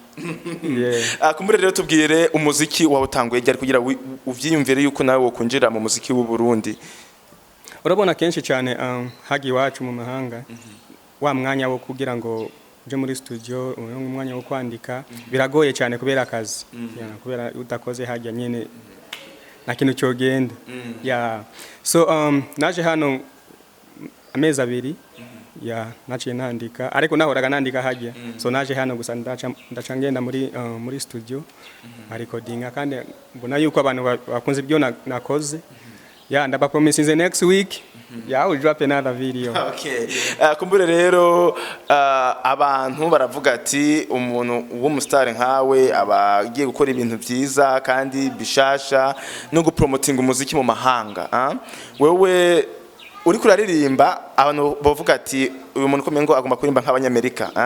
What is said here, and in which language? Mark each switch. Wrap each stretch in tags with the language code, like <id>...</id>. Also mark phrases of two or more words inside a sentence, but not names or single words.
<rn>Kumbure rero tubwire umuziki wawutanguye ryari kugira uvyiyumvire yuko nawe wokunjira mu muziki w'u Burundi? Urabona kenshi cyane hagi wacu mu mahanga wa mwanya wo kugira ngo uje muri studio umwanya wo kwandika biragoye cyane kubera akazi. Kubera utakoze hajya nyene na kintu cyogenda. So naje hano amezi abiri naciye nandika ariko nahoraga nandika hajya. So naje hano gusa ndaca ngenda muri</rn> <en>studio recording</en> <rn>kandi mbona yuko abantu bakunze ibyo nakoze.</rn> <en>Ndaba promise next week Yeah, I will drop another video. Okay.</en> <rn>Kumbure rero abantu baravuga ati umuntu w'umustar nkawe abagiye gukora ibintu byiza kandi bishasha no gupromotinga umuziki mu mahanga. Wewe uri kuraririmba abantu bavuga ati uyu muntu komengo agomba kuririmba nk'abanyamerika.</rn>